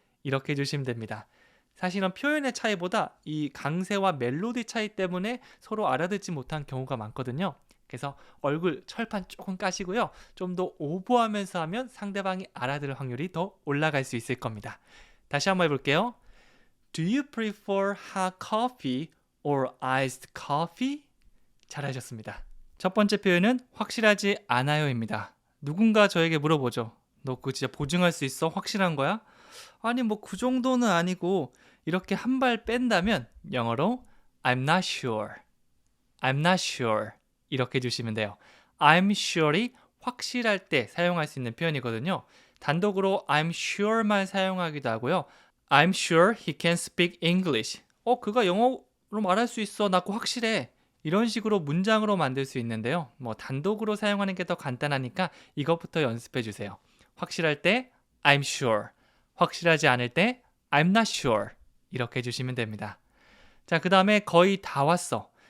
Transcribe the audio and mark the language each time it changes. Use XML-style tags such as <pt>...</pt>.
<ko>이렇게 해주시면 됩니다. 사실은 표현의 차이보다 이 강세와 멜로디 차이 때문에 서로 알아듣지 못한 경우가 많거든요. 그래서 얼굴 철판 조금 까시고요. 좀 더 오버하면서 하면 상대방이 알아들을 확률이 더 올라갈 수 있을 겁니다. 다시 한번 해볼게요.</ko> <en>Do you prefer hot coffee or iced coffee?</en> <ko>잘하셨습니다. 첫 번째 표현은 확실하지 않아요입니다. 누군가 저에게 물어보죠. 너 그거 진짜 보증할 수 있어? 확실한 거야? 아니 뭐 그 정도는 아니고 이렇게 한 발 뺀다면 영어로</ko> <en>I'm not sure. I'm not sure.</en> <ko>이렇게 해주시면 돼요. I'm sure이 확실할 때 사용할 수 있는 표현이거든요. 단독으로 I'm sure만 사용하기도 하고요.</ko> <en>I'm sure he can speak English.</en> <ko>그가 영어로 말할 수 있어. 나 그거 확실해. 이런 식으로 문장으로 만들 수 있는데요. 뭐 단독으로 사용하는 게 더 간단하니까 이것부터 연습해 주세요. 확실할 때</ko> <en>I'm sure.</en> <ko>확실하지 않을 때</ko> <en>I'm not sure.</en> <ko>이렇게 해주시면 됩니다. 자, 그 다음에 거의 다 왔어.</ko>